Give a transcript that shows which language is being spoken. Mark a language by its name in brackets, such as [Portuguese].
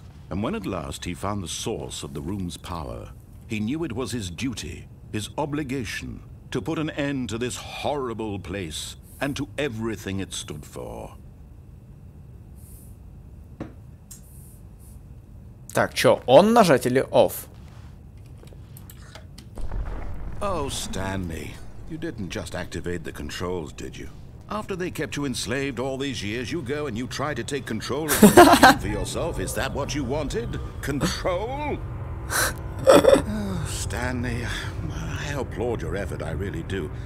[English] And when at last he found the source of the room's power, he knew it was his duty, his obligation, to put an end to this horrible place and to everything it stood for. [Russian] Так, чё, on нажать или off? [English] Oh, Stanley, you didn't just activate the controls, did you? After they kept you enslaved all these years, you go and you try to take control of the machine for yourself. Is that what you wanted? Control? Oh, Stanley, I applaud your effort, I really do.